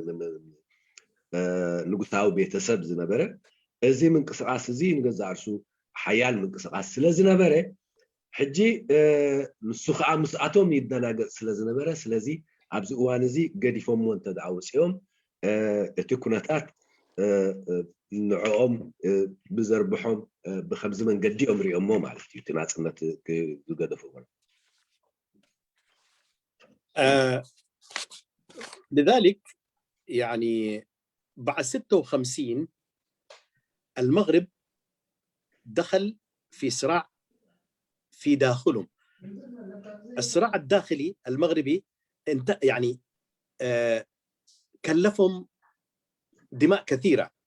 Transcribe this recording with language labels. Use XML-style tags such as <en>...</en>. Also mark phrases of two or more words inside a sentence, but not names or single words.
<ti>ንጉሳዊ ቤተሰብ ዝነበረ እዚ ምንቅስቃስ እዚ ንገዛ ርሱ ሓያል ምንቅስቃስ ስለ ዝነበረ ሕጂ ንሱ ከዓ ምስኣቶም ይደናገፅ ስለ ዝነበረ ስለዚ ኣብዚ እዋን እዚ ገዲፎም እንተደኣወፂኦም እቲ ኩነታት ንዕኦም ብዘርብሖም ብከምዚ መንገዲኦም ሪኦሞ ማለት እዩ እቲ ናፅነት ዝገደፍዎ።</ti> <ar>لذلك يعني بعد 56 المغرب دخل في صراع في داخلهم. الصراع الداخلي المغربي يعني كلفهم دماء كثيرة.</ar>